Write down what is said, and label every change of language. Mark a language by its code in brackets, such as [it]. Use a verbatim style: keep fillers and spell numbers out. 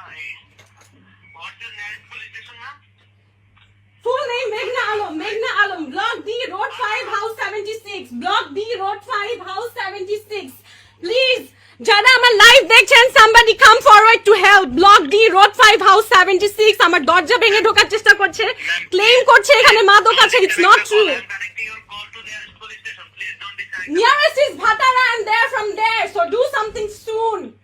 [en] I- What's your nearest police station, ma'am? Full name Meghna Alam. Meghna Alam. Block D, Road five, House seventy-six. Block D, Road five, House seventy-six. Please. [bn] যারা আমার live দেখছেন [en] somebody come forward to help. Block D, Road five, House seventy-six. [bn] আমার দরজা ভেঙে ঢোকার চেষ্টা করছে, claim করছে এখানে মাদক আছে। [en] It's not true. I'm connecting your call to the nearest police station. Please don't decide. Nearest is Bhatara and they're from there. So do something soon.